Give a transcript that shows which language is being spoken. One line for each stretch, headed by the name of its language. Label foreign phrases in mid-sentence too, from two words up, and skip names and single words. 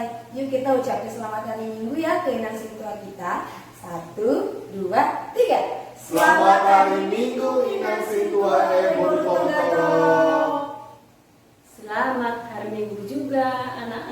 Indonesian: Yuk kita ucapkan selamat hari Minggu ya ke inang sintua kita. 1, 2, 3. Selamat hari Minggu Inang Sintua Boru Toro. Selamat hari Minggu juga